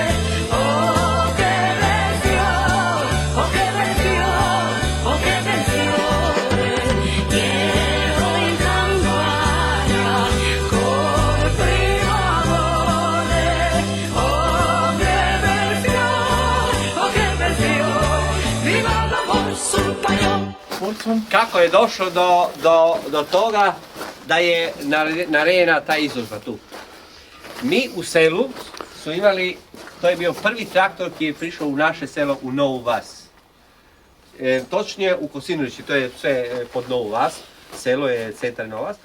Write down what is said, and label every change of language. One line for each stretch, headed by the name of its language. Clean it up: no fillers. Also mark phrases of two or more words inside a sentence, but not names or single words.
Italian: Oh che bel fior, oh che bel fior, oh che bel fiore. Io in campagna col primo amore. Oh che bel fior, oh che bel fior. Viva l'amor sul paglione.
Croatian: Kako je došlo do toga da je naredena ta izložba tu? Mi u selu su imali, to je bio prvi traktor koji je prišao u naše selo u Novu Vas. Točnije u Kosinulići, to je sve pod Novu Vas, selo je centar Nova Vas.